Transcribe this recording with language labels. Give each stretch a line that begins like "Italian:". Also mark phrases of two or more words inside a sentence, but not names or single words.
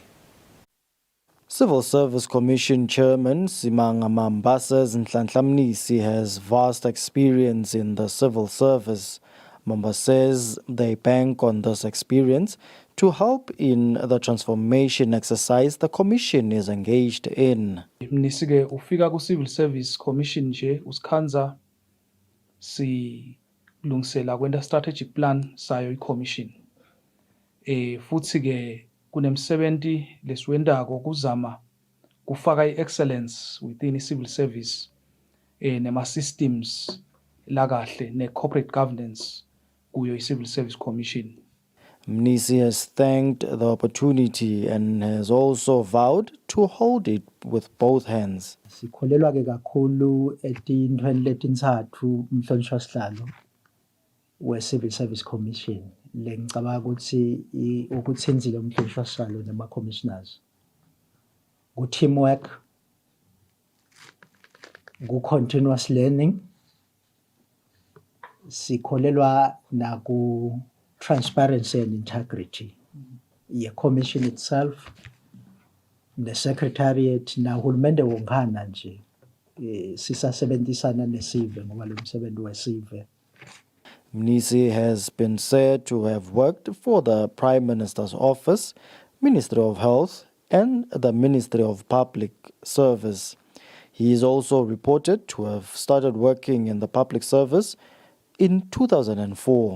English: Civil Service Commission Chairman Simanga Mamba says Nhlanhla Mnisi has vast experience in the civil service. Mamba says they bank on this experience to help in the transformation exercise the Commission is engaged in.
Swati: Mnisi-ke ufika ku-Civil Service Commission nje usikhanza silungisela kwenta
English: strategic plan
Swati: sayo i-commission. Futhi-ke kunemsebenzi lesiwendako kuzama kufaka i-
English: excellence within i-civil service
Swati: nema-systems lakahle ne-
English: corporate governance
Swati: kuyo i-Civil Service Commission.
English: Mnisi has thanked the opportunity and has also vowed to hold it with both hands.
Swati: Sikholelwa ke kakhulu etintweni letintsatfu umhlonishwa sihlalo we-Civil Service Commission lengicabanga ukuthi ukutsenzile umhlonishwa sihlalo nema-commissioners ku-teamwork,
English: ku-continuous learning,
Swati: sikholelwa naku
English: transparency and integrity. The commission itself, the secretariat,
Swati: na hulumende wonkhana nje sisasebenzisana nesive ngoba lo msebenzi wesive.
English: Mnisi has been said to have worked for the Prime Minister's Office, Ministry of Health, and the Ministry of Public Service. He is also reported to have started working in the public service in 2004.